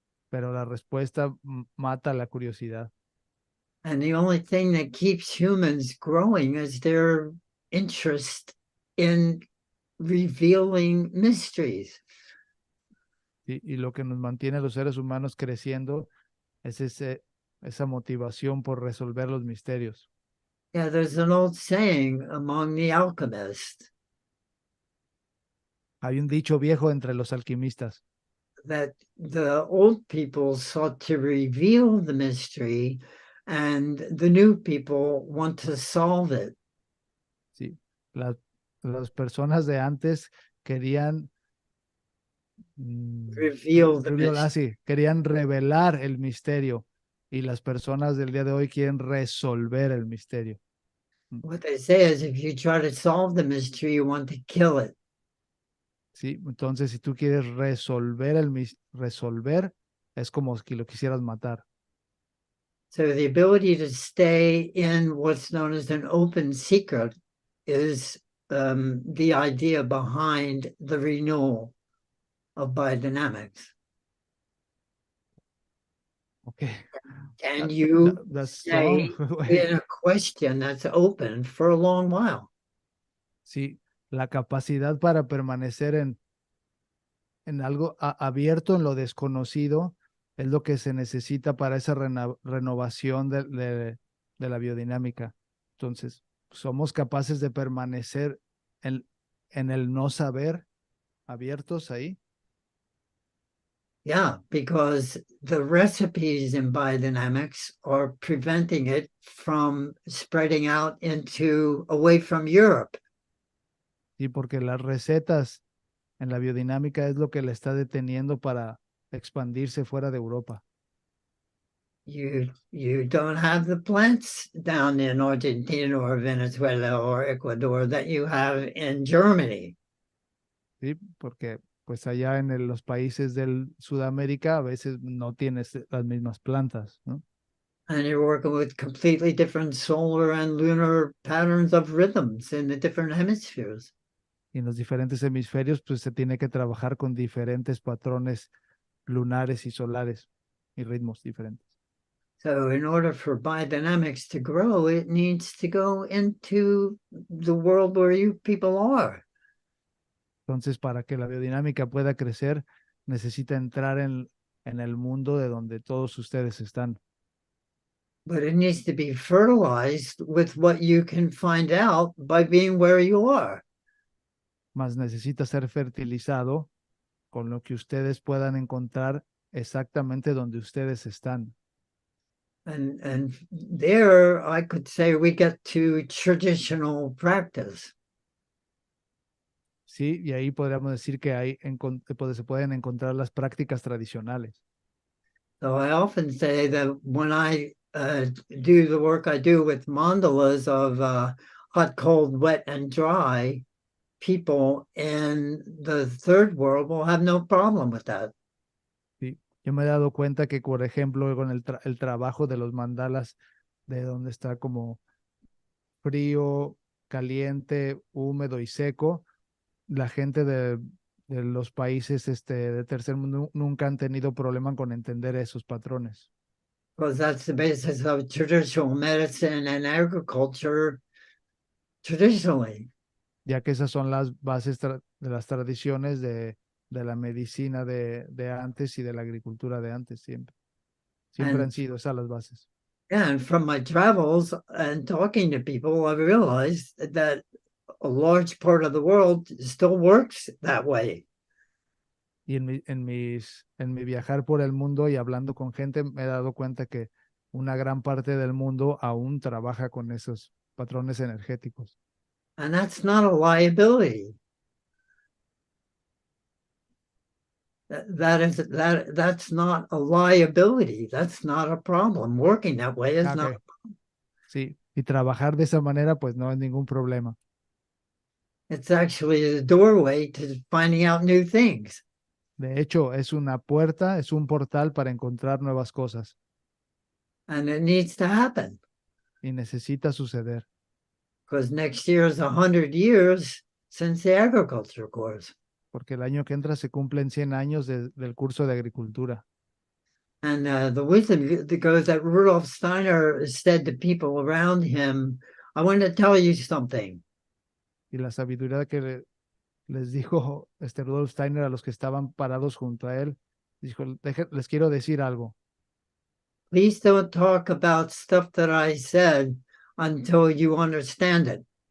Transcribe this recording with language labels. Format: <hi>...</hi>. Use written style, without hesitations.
<es>Pero la respuesta mata la curiosidad.</es> <en>And the only thing that keeps humans growing is their interest in revealing mysteries.</en> <es>¿Sí? Y lo que nos mantiene a los seres humanos creciendo es esa motivación por resolver los misterios.</es> <en>Yeah, there's an old saying among the alchemists</en> <es>Hay un dicho viejo entre los alquimistas,</es> <en>that the old people sought to reveal the mystery and the new people want to solve it.</en> <es>¿sí? La- las personas de antes querían,</es> <en>Reveal the mystery.</en> <es>sí, querían revelar el misterio y las personas del día de hoy quieren resolver el misterio.</es> <en>What they say is if you try to solve the mystery, you want to kill it.</en> <es>¿Sí? Entonces, si tú quieres resolver resolver, es como si lo quisieras matar.</es> <en>So the ability to stay in what's known as an open secret is the idea behind the renewal of biodynamics. Okay. Can you That's all. stay in a question that's open for a long while?</en> <es>Sí, la capacidad para permanecer en algo abierto, en lo desconocido, es lo que se necesita para esa renovación de la biodinámica. Entonces, somos capaces de permanecer en el no saber, abiertos ahí.</es> <en>Yeah, because the recipes in biodynamics are preventing it from spreading out into away from Europe.</en> <es>Sí, porque las recetas en la biodinámica es lo que le está deteniendo para expandirse fuera de Europa.</es> <en>You don't have the plants down in Argentina or Venezuela or Ecuador that you have in Germany.</en> <es>¿Sí? Porque pues allá en los países del Sudamérica a veces no tienes las mismas plantas, ¿no?</es> <en>And you're working with completely different solar and lunar patterns of rhythms in the different hemispheres.</en> <es>Y en los diferentes hemisferios pues se tiene que trabajar con diferentes patrones lunares y solares y ritmos diferentes.</es> <en>So in order for biodynamics to grow, it needs to go into the world where you people are.</en> <es>Entonces, para que la biodinámica pueda crecer, necesita entrar en el mundo de donde todos ustedes están.</es> <en>But it needs to be fertilized with what you can find out by being where you are.</en> <es>Más necesita ser fertilizado con lo que ustedes puedan encontrar exactamente donde ustedes están.</es> <en>And there I could say we get to traditional practice.</en> <es>Sí, y ahí podríamos decir que se pueden encontrar las prácticas tradicionales.</es> <en>So I often say that when I do the work I do with mandalas of hot, cold, wet, and dry, people in the third world will have no problem with that.</en> <es>Sí. Yo me he dado cuenta que, por ejemplo, con el trabajo de los mandalas, de donde está como frío, caliente, húmedo y seco, la gente de los países de tercer mundo nunca han tenido problema con entender esos patrones,</es> <en>because that's the basis of traditional medicine and agriculture traditionally.</en> <es>ya que esas son las bases de las tradiciones de la medicina de antes y de la agricultura de antes, siempre. Siempre</es> <en>And</en> <es>han sido esas las bases.</es> <en>and from my travels and talking to people, I realized that a large part of the world still works that way.</en> <es>Y en mi viajar por el mundo y hablando con gente, me he dado cuenta que una gran parte del mundo aún trabaja con esos patrones energéticos.</es> <en>And that's not a liability. That's not a liability. That's not a problem. Working that way is Ah, not.</en> <es>ok, sí. Y trabajar de esa manera, pues no es ningún problema.</es> <en>It's actually the doorway to finding out new things.</en> <es>De hecho, es una puerta, es un portal para encontrar nuevas cosas</es> <en>And it needs to happen</en> <es>y necesita suceder,</es> <en>because next year is 100 years since the agriculture course.</en> <es>porque el año que entra se cumplen 100 años del curso de agricultura.</es> <en>And the wisdom that goes that Rudolf Steiner said to people around him, I want to tell you something.</en> <es>Y la sabiduría que les dijo Rudolf Steiner a los que estaban parados junto a él, dijo, les quiero decir algo.</es> <en>Please don't talk about stuff that I said until you understand it.</en>